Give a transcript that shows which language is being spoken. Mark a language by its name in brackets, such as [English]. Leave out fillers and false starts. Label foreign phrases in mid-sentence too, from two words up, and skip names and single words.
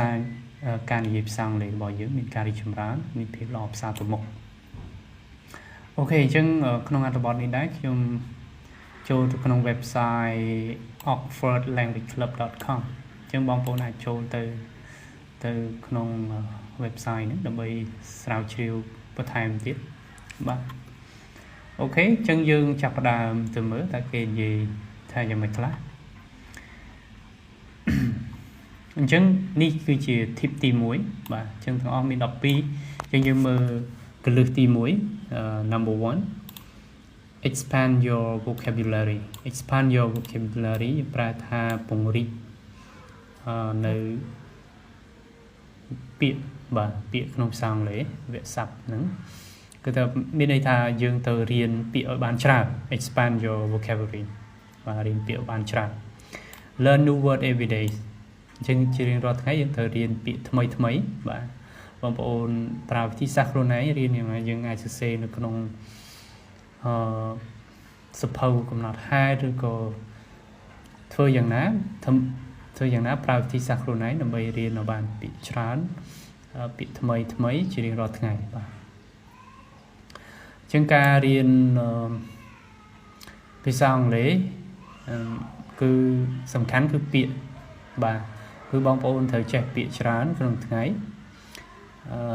[Khmer] ការនិយាយភាសាអង់គ្លេសរបស់យើងមានការរីកចម្រើនមានភាពល្អផ្សារទៅមុខអូខេអញ្ចឹងក្នុងអត្ថបទនេះដែរខ្ញុំចូលទៅក្នុង website oxfordlanguageclub.com អញ្ចឹងបងប្អូនអាចចូលទៅក្នុង website នេះដើម្បីស្រាវជ្រាវបន្ថែមទៀតបាទអូខេអញ្ចឹងយើងចាប់ផ្ដើមទៅមើលតើគេនិយាយថាយ៉ាងម៉េចខ្លះ អញ្ចឹងនេះគឺជា tip ទី1បាទអញ្ចឹងទាំងអស់មាន12អញ្ចឹងយើងមើលគន្លឹះទី1 [English] number 1 expand your vocabulary [Khmer] ប្រែថាពង្រីកនៅ ពាក្យបាទពាក្យក្នុងភាសាអង់គ្លេសវគ្គស័ព្ទហ្នឹងគឺថាមានន័យថាយើងទៅរៀនពាក្យឲ្យបានច្រើន [English] expand your vocabulary [Khmer] បាទរៀនពាក្យឲ្យបានច្រើន [English] learn new word every day [Khmer] អញ្ចឹងជារៀងរាល់ថ្ងៃយើងត្រូវរៀនពាក្យថ្មីបាទបងប្អូនប្រើវិធីសាស្ត្រខ្លួនឯងរៀនយ៉ាងណាយើងអាចសរសេរនៅក្នុង សភៅកំណត់ហេតុឬក៏ធ្វើយ៉ាងណាប្រើវិធីសាស្ត្រខ្លួនឯងដើម្បីរៀនឲ្យបានពាក្យច្រើនពាក្យថ្មីជារៀងរាល់ថ្ងៃបាទអញ្ចឹងការរៀនភាសាអង់គ្លេសគឺសំខាន់គឺពាក្យបាទគឺបងប្អូនត្រូវចេះពាក្យច្រើនក្នុងថ្ងៃអ